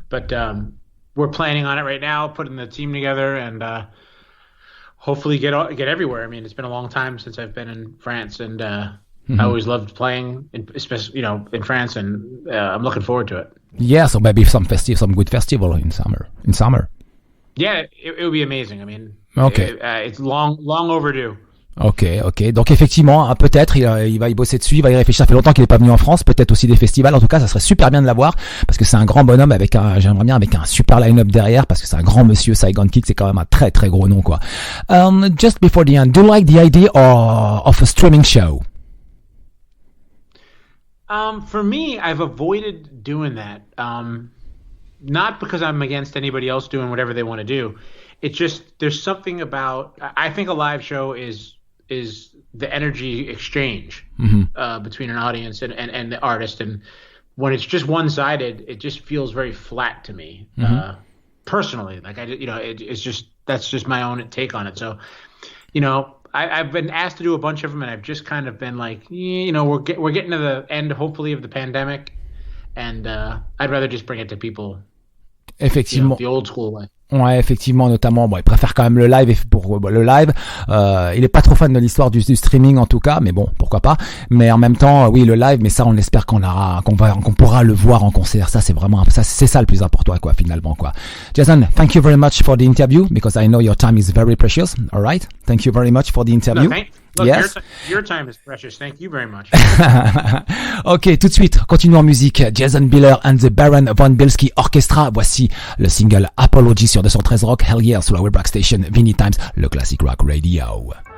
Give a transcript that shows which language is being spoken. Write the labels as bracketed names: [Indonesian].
[English] But we're planning on it right now, putting the team together, and hopefully get everywhere. I mean, it's been a long time since I've been in France, and I always loved playing, especially in France, and I'm looking forward to it. Yeah, so maybe some good festival in summer. Yeah, it would be amazing. I mean, okay. It's long overdue. Ok. [French] Donc effectivement, peut-être il va y bosser dessus, il va y réfléchir. Ça fait longtemps qu'il n'est pas venu en France. Peut-être aussi des festivals. En tout cas, ça serait super bien de l'avoir parce que c'est un grand bonhomme avec un super line-up derrière parce que c'est un grand monsieur. Saigon Kick, c'est quand même un très très gros nom, quoi. [English] Just before the end, do you like the idea of a streaming show? For me, I've avoided doing that. Not because I'm against anybody else doing whatever they want to do. It's just there's something about, I think a live show is the energy exchange between an audience and the artist, and when it's just one-sided, it just feels very flat to me personally. Like it's just, that's just my own take on it. So I've been asked to do a bunch of them, and I've just kind of been like, we're getting to the end, hopefully, of the pandemic, and I'd rather just bring it to people. [French] Effectivement. [English] The old school way. [French] Ouais, effectivement, notamment, il préfère quand même le live, et pour le live, il est pas trop fan de l'histoire du streaming en tout cas, mais bon, pourquoi pas. Mais en même temps, oui, le live, mais ça, on espère qu'on pourra le voir en concert. Ça, c'est ça le plus important, quoi, finalement, quoi. [English] Jason, thank you very much for the interview, because I know your time is very precious. All right, thank you very much for the interview. No, look, yes. Your time is precious. Thank you very much. [French] Ok, tout de suite, continuons en musique. Jason Bieler and the Baron von Bielski Orchestra. Voici le single Apology sur 213 Rock, Hell Yeah sur la web rock station Vinny Times, le classic rock radio.